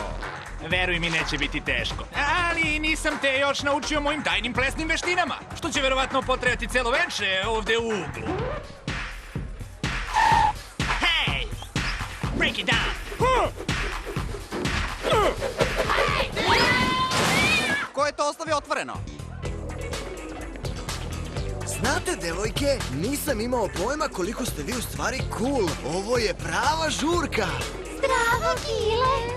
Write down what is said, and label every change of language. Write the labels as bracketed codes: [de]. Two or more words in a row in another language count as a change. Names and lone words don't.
[sr] Veruj mi, neće biti teško. Ali nisam te još naučio mojim tajnim plesnim veštinama, što će verovatno potrajati celo veče ovde u uglu. [en] Hey! Break it down. [sr] Ko je to ostavio otvoreno? Znate, devojke, nisam imao pojma koliko ste vi u stvari cool. Ovo je prava žurka. Zdravo, Gile.